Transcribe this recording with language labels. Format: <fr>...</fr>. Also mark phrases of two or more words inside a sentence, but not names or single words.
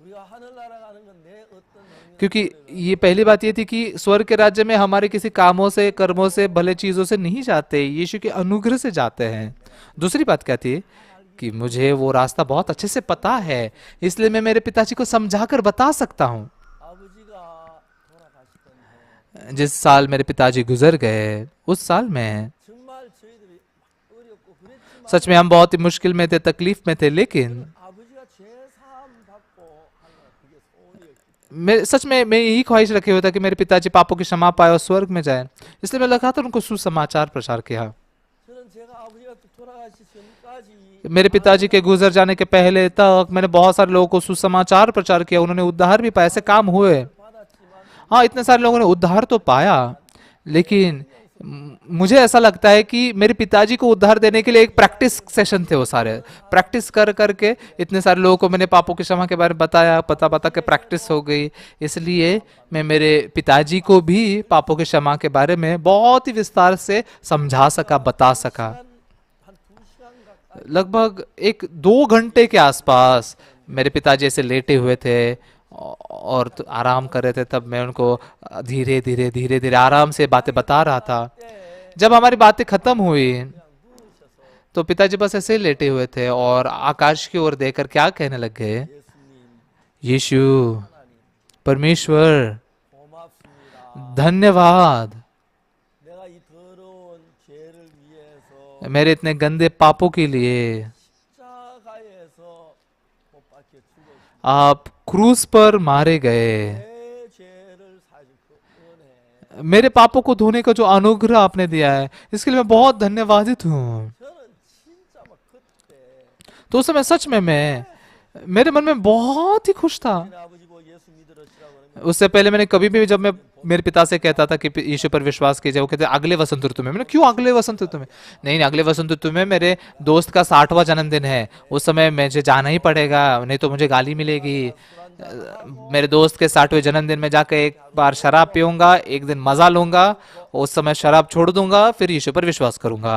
<ko>우리가 하늘나라 가는 건 내 어떤 행위</ko> <hi>क्योंकि ये पहली बात ये थी कि स्वर्ग के राज्य में हमारे किसी कामों से, कर्मों से, भले चीजों से नहीं जाते, यीशु के अनुग्रह से जाते हैं। दूसरी बात क्या थी कि मुझे वो रास्ता बहुत अच्छे से पता है, इसलिए मैं मेरे पिताजी को समझाकर बता सकता हूँ।</hi> <ko>아버지가 돌아가시던 해</ko> <hi>जिस साल मेरे पिताजी गुजर गए, उस साल में</hi> <ko>정말 저희들이 막 어렵고 그랬지만</ko> <hi>सच में हम बहुत ही मुश्किल में थे, तकलीफ में थे, लेकिन</hi> <ko>아버지가 죄사함 받고 하는 그게 소원이었기</ko> <hi>मैं सच में मैं यही ख्वाहिश रखे हुए था कि मेरे पिताजी पापों की क्षमा पाए और स्वर्ग में जाए, इसलिए मैं लगातार उनको सुसमाचार प्रचार किया।</hi> <ko>저는 제가 아버지가 돌아가시 전까지</ko> <hi>मेरे पिताजी के गुजर जाने के पहले तक मैंने बहुत सारे लोगों को सुसमाचार प्रचार किया, उन्होंने उद्धार भी पाया, ऐसे काम हुए।</hi> <ko>받았지만</ko> <hi>हाँ, इतने सारे लोगों ने उद्धार तो पाया, लेकिन मुझे ऐसा लगता है कि मेरे पिताजी को उद्धार देने के लिए एक</hi> <en>practice session</en> <hi>थे। वो सारे प्रैक्टिस कर करके इतने सारे लोगों को मैंने पापों की क्षमा के बारे में बताया, पता बता के प्रैक्टिस हो गई, इसलिए मैं मेरे पिताजी को भी पापों की क्षमा के बारे में बहुत ही विस्तार से समझा सका, बता सका।</hi> <ko>한 2시간 가까이</ko> <hi>लगभग 1-2 घंटे के आसपास मेरे पिताजी ऐसे लेटे हुए थे और तो आराम कर रहे थे, तब मैं उनको धीरे धीरे धीरे धीरे आराम से बातें बता रहा था। जब हमारी बातें खत्म हुई तो पिताजी बस ऐसे ही लेटे हुए थे और आकाश की ओर देखकर क्या कहने लग गए,</hi> <ko>예수님</ko> <hi>यीशु, परमेश्वर,</hi> <ko>고맙습니다.</ko> <hi>धन्यवाद,</hi> <ko>내가 이 더러운 죄를 위해서</ko> <hi>मेरे इतने गंदे पापों के लिए</hi> <ko>십자가에서 못 박혀 죽었습니다.</ko> <hi>आप क्रूस पर मारे गए।</hi> <ko>내 죄를 사실 그 은혜</ko> <hi>मेरे पापों को धोने का जो अनुग्रह आपने दिया है, इसके लिए मैं बहुत धन्यवादित हूँ।</hi> <ko>저는 진짜 막 그때</ko> <hi>तो उस समय सच में मेरे मन में बहुत ही खुश था।</hi> <ko>내 아버지 보고 예수 믿으시라고 그러면</ko> <hi>उससे पहले मैंने कभी भी, जब मैं मेरे पिता से कहता था कि यीशु पर विश्वास कीजिए, वो कहते अगले वसंत ऋतु में। मैंने क्यों अगले वसंत ऋतु में? नहीं नहीं, अगले वसंत ऋतु में मेरे दोस्त का 60वां जन्मदिन है, उस समय मुझे जाना ही पड़ेगा, नहीं तो मुझे गाली मिलेगी। मेरे दोस्त के 60वें जन्मदिन में जाकर एक बार शराब पीऊंगा, एक दिन मजा लूंगा, उस समय शराब छोड़ दूंगा, फिर यीशु पर विश्वास करूंगा।</hi>